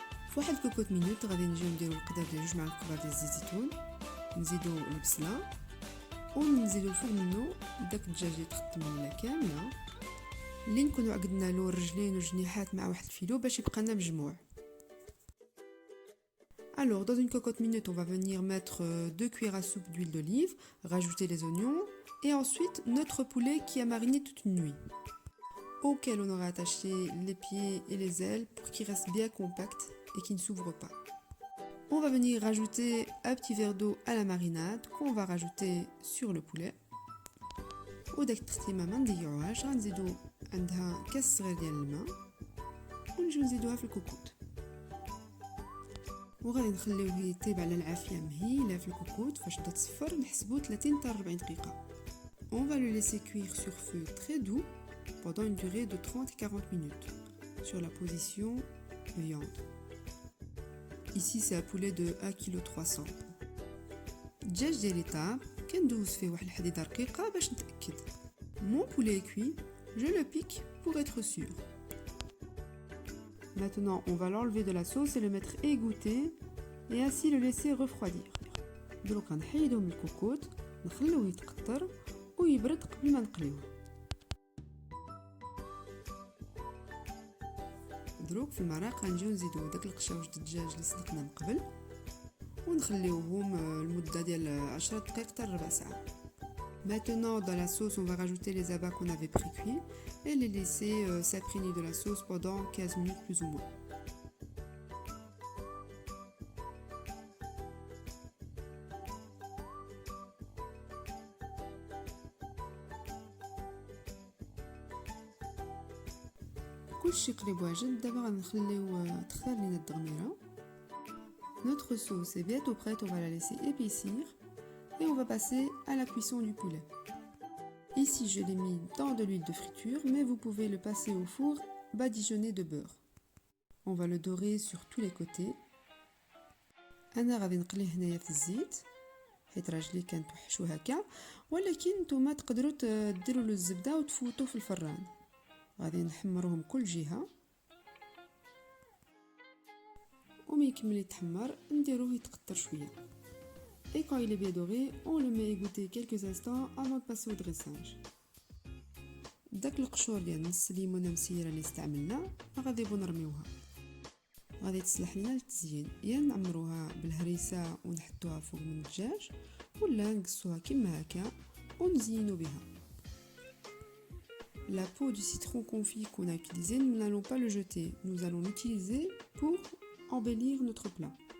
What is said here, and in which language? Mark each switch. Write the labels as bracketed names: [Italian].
[Arabic] في واحد كوكوت مينوت غادي نجيو نديرو القدر ديال 2 معالق كبار ديال الزيت زيتون، نزيدو البصله ونزيدو الفوق منو داك الدجاج اللي تخدم لنا كامله اللي نكونوا عقدنا له الرجلين والجنيحات مع واحد الفيلو باش يبقى لنا مجموع. [French] Alors, dans une cocotte minute, on va venir mettre 2 cuillères à soupe d'huile d'olive, rajouter les oignons et ensuite notre poulet qui a mariné toute une nuit, auquel on aura attaché les pieds et les ailes pour qu'il reste bien compact et qu'il ne s'ouvre pas. On va venir rajouter un petit verre d'eau à la marinade qu'on va rajouter sur le poulet. [Arabic] وداك التختيمه ما نضيعوهاش، غنزيدو عندها كاس صغير ديال الماء ونجيو نزيدوها في الكوكوت وغادي نخليوه يطيب على العافيه مهيله في الكوكوت. فاش بدا تصفر نحسبو 30 حتى 40 دقيقه. [French] On va le laisser cuire sur feu très doux pendant une durée de 30 à 40 minutes sur la position viande. Ici c'est un poulet de 1,3 kg. [Arabic] الدجاج ديالي طاب كندوز فيه واحد الحديده رقيقه باش نتاكد. [French] Mon poulet est cuit, je le pique pour être sûr. Maintenant, on va l'enlever de la sauce et le mettre égoutter et ainsi le laisser refroidir. [Arabic] دروك غنحيدو من الكوكوت نخلوه يتقطر ويبرد قبل ما نقليوه. دروك في المراق غنجيو نزيدو داك القشاوج د الدجاج اللي سلقنا من قبل ونخليوهم المده ديال 10 دقائق حتى ربع ساعه. [French] Maintenant, dans la sauce, on va rajouter les abats qu'on avait pré-cuits et les laisser s'imprégner de la sauce pendant 15 minutes plus ou moins. [Arabic] كلشي قريب واجد. دابا غنخليو تختار لينا الدغميره. [French] Notre sauce est bientôt prête, on va la laisser épaissir et on va passer à la cuisson du poulet. Ici je l'ai mis dans de l'huile de friture, mais vous pouvez le passer au four badigeonné de beurre. On va le dorer sur tous les côtés. [Arabic] انا غادي نقليه هنايا في الزيت حيت راجلي كان توحشو هكا، ولكن نتوما تقدروا ديروا له الزبده وتفوتوه في الفران. غادي نحمروهم كل جهه ومن يكمل يتحمر نديروه يتقطر شويه. [French] Et quand il est bien doré, on le met égoutter quelques instants avant de passer au dressage. [Arabic] داك القشور ديال نص ليمونه مسيره اللي استعملنا غادي نرميوها. غادي تصلح لنا للتزيين، يا نعمروها بالهريسه ونحطوها فوق من الدجاج ولا نقصوها كما هكا ونزينو بها. [French] La peau du citron confit qu'on a utilisé, nous n'allons pas le jeter, nous allons l'utiliser pour embellir notre plat.